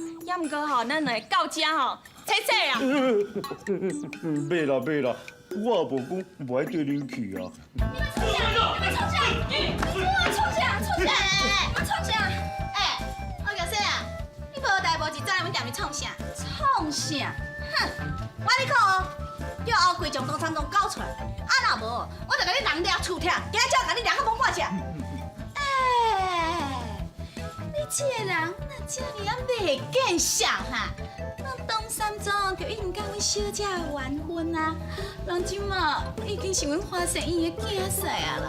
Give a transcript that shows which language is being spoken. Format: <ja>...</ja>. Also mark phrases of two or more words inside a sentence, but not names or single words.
<nan>也毋过吼，咱两个到遮吼，切切啊！袂啦，我也无讲无爱对恁去啊。创啥？哎，我叫说啊，你无代无志，再来阮店里创啥？创啥？ 哼！我你看哦，叫后柜将东山庄搞出来，啊若无，我就甲你人抓厝拆，今仔朝甲你两个崩半只。哎，你这个人哪这么啊袂见笑哈？咱东山庄就已经甲阮小姐完婚啊，人即马已经是阮花生院的囝婿啊啦。</nan>